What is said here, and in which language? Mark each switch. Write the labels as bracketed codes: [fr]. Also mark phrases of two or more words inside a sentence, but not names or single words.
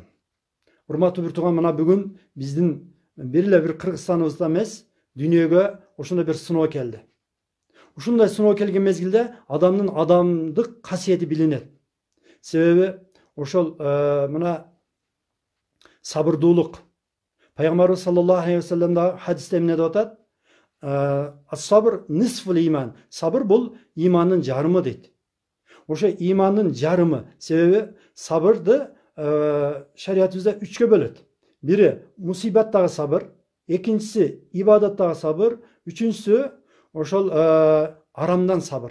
[ky] Урматтуу бир тууган, мына бүгүн биздин бир Кыргызстаныбызда эмес, дүйнөгө ошондой бир сыноо келди. Ушундай сыноо келген мезгилде адамдын адамдык касиети билинет. Себеби ошол мына сабырдуулук. Пайгамбарыбыз [ar] صلى الله عليه وسلم [ky] да хадисте эмне деп атат? [ar] الصبر نصف الإيمان. [ky] Сабыр бул имандын жарымы дейт. Ошо имандын жарымы. Себеби сабырды шариятыбызда 3кө бөлөт. Бири мусибаттагы сабыр, экинчиси ибадаттагы сабыр, үчүнчүсү ошол арамдан сабыр.